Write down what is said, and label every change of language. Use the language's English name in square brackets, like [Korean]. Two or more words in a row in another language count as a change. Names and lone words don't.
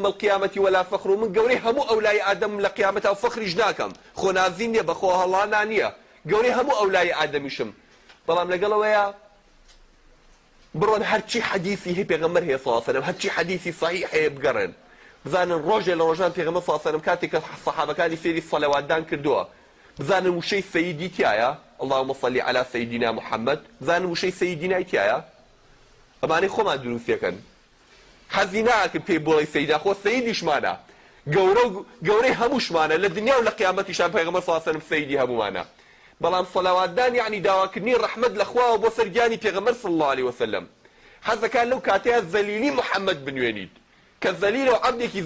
[Central Kurdish] القیامەتی [Arabic] وەلا فەخر [Central Kurdish] و من گەورەی هەموو ئەولای ئادەم لە قیامەتە و فەخریش ناکەم خۆنازی نییە بەخۆ هەڵانا نییە گەورەی هەموو ئەولای ئادەمیشم بەڵام لەگەڵەوەیە بڕۆن هەرچی حەدیثی هەیە پێغەمبەر هەیە [Arabic] صلی الله علیه و سلم [Central Kurdish] هەرچی حەدیثی صحیح هەیە بگەڕێن بزانن ڕۆژێ لە ڕۆژان پێغەمبەر [Arabic] صلی الله علیه و سلم [Central Kurdish] کاتێک کە سەحابەکانی فێری سەلەواتدان کردووە بزانن وشەی سەیدی تایە [Arabic] اللهم صل على سيدنا محمد [Central Kurdish] بزانن وشەی سەیدینای تایە ئەمانەی خۆمان دروستیەکەن حەزی ناکەن پێی بڵێ سەیدا خۆ سەیدیشمانە گەورەی هەمووشمانە لە دنیا و لە قیامەتیشان پێغەمبەر [Arabic] صلی الله علیه [Central Kurdish] و سلم سەیدی هەموومانە بەڵام سەلەواتدان یعنی داواکردنی ڕەحمەت لە خواوە بۆ سەر گیانی پێغەمبەر [Arabic] صلی الله عليه وسلم [Central Kurdish] حەزەکان لەو کاتەیە زەلیلی محەممەد بنوێنیت کە زەلیلە و عەبدێکی